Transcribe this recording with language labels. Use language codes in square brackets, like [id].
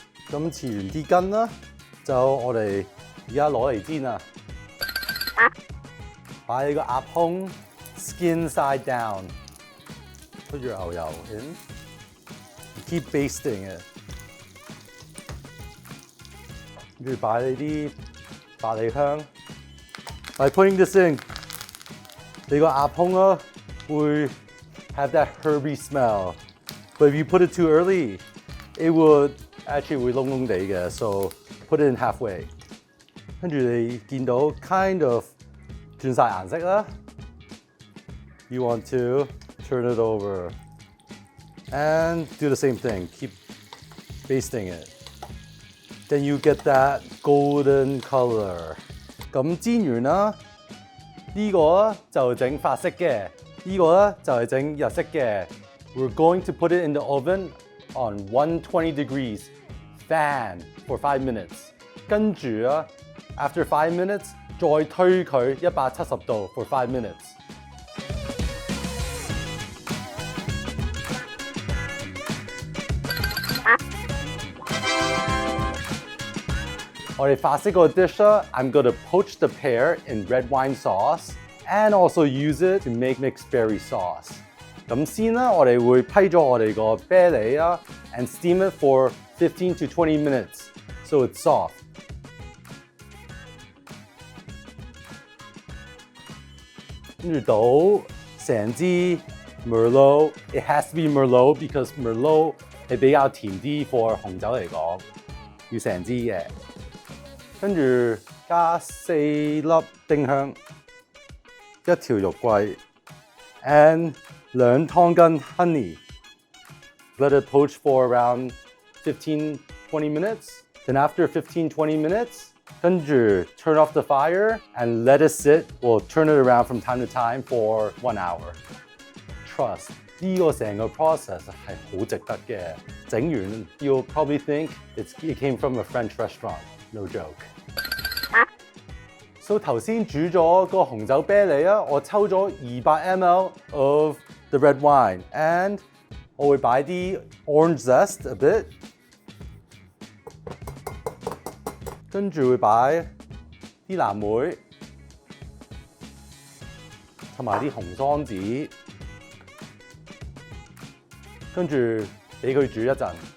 [yue] 咁切完啲筋啦，就我哋而家攞嚟煎啊。擺你個鴨胸 [en] skin side down， put your [yue] 牛油 in。 [en] Keep basting it， [yue] 跟住擺你啲百里香。 [en] By putting this in， [yue] 你個鴨胸啊會 [en] have that herby smell。 But if you put it too early, it would actually [yue] 會燶燶地嘅。 [en] So put it in halfway。 [yue] 跟住你見到 [en] kind of [yue] 轉晒顏色啦。 [en] You want to turn it over。And do the same thing, keep basting it. Then you get that golden color. [yue] 咁煎完啦，呢個就整法式嘅，呢個咧就係整日式嘅。 [en] We're going to put it in the oven on 120 degrees, fan for 5 minutes. [yue] 跟住啊 [en] ，after 5 minutes [yue] 再推佢170度 [en] for 5 minutes. [yue] 我哋法式個 [en] dish 啦 I'm going to poach the pear in red wine sauce and also use it to make mixed berry sauce. [yue] 咁先啦，我哋會批咗我哋個啤梨啊 [en] and steam it for 15 to 20 minutes so it's soft. [yue] 跟住倒成支 Merlot. [en] It has to be Merlot because Merlot [yue] 係比較甜啲 [en] for [yue] 紅酒嚟講，要成支嘅。跟住加4粒丁香，一條肉桂 and 2湯羹 honey. [en] Let it poach for around 15-20 minutes. Then after 15-20 minutes, [yue] 跟住 [en] turn off the fire and let it sit. We'll turn it around from time to time for 1 hour. [yue] Trust 呢個成個 process 係好值得嘅。整完 [en] you'll probably think it came from a French restaurant. No joke. [yue] So 頭先煮咗個紅酒啤梨啊，我抽咗200 ml [en] of the red wine [yue] and 我會擺啲 [en] orange zest a bit， [yue] 跟住會擺啲藍莓同埋啲紅桑子，跟住俾佢煮一陣。